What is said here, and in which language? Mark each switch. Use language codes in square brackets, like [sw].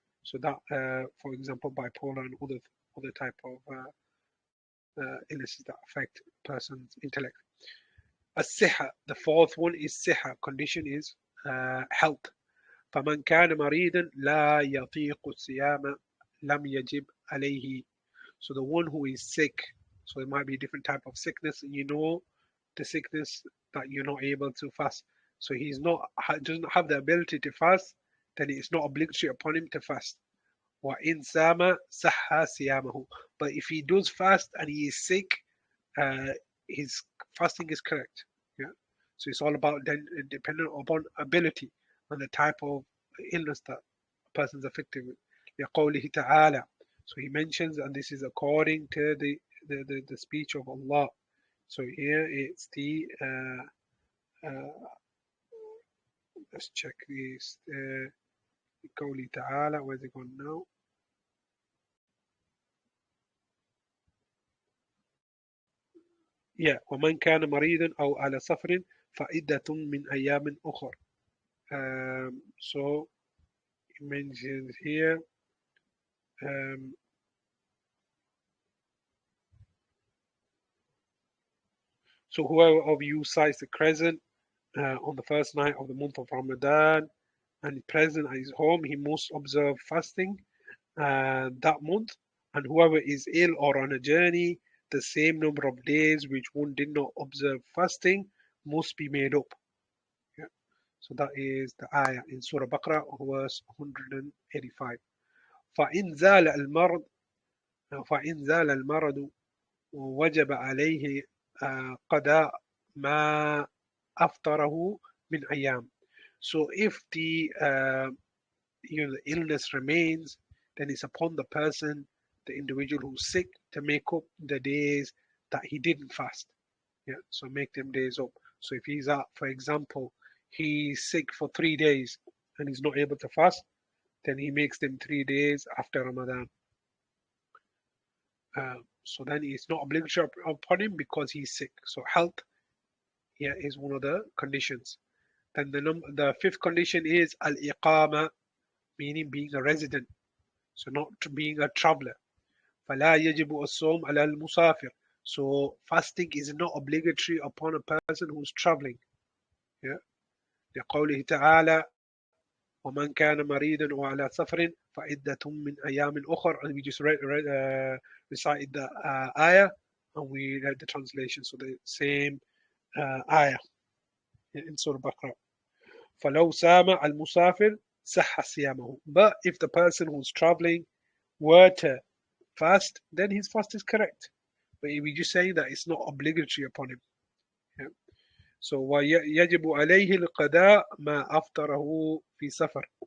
[en] So that, for example, bipolar and other type of illnesses that affect person's intellect. الصحة, the fourth one is صحة, condition is health. [ar] فمن كان مريضا لا يطيق الصيام لم يجب عليه. [en] So the one who is sick, so it might be a different type of sickness, and the sickness that you're not able to fast. So he's not doesn't have the ability to fast, then it's not obligatory upon him to fast. [ar] وإن سام صح صيامه. [en] But if he does fast and he is sick, uh, his fasting is correct. Yeah. So it's all about then dependent upon ability and the type of illness that a person's affected with. [ar] لقوله تعالى. [en] So he mentions, and this is according to the the speech of Allah. So here it's the let's check this. [ar] قوله تعالى, [en] where's it gone now? [ar] Yeah, ومن كان مريضا أو على سفر فعدة من أيام أخر. [en] So it mentions here so whoever of you sights the crescent on the first night of the month of Ramadan and present at his home, he must observe fasting that month. And whoever is ill or on a journey, the same number of days which one did not observe fasting must be made up. Yeah. So that is the ayah in Surah Baqarah, verse 185. [ar] فإن زال المرض فإن زال المرض وجب عليه قضاء ما أفطره من أيام. [en] So if the the illness remains, then it's upon the person, the individual who's sick, to make up the days that he didn't fast. Yeah, so make them days up. So if he's at, for example, he's sick for 3 days and he's not able to fast, then he makes them 3 days after Ramadan. So then it's not obligatory upon him because he's sick. So health, yeah, is one of the conditions. Then the fifth condition is al-iqama, meaning being a resident, so not being a traveler. [ar] فلا يجب الصوم على المسافر. [en] So fasting is not obligatory upon a person who's traveling. Yeah. [ar] لقوله تعالى ومن كان مريضا وعلى سفر فعدة من أيام أخر. [en] And we just recited the ayah and we read the translation. So the same ayah in Surah Baqarah. [ar] فلو سام المسافر صح صيامه. [en] But if the person who's traveling were to fast, then his fast is correct. But we're just saying that it's not obligatory upon him. Yeah. [ar] So ويجب عليه القضاء ما أفطره في سفر.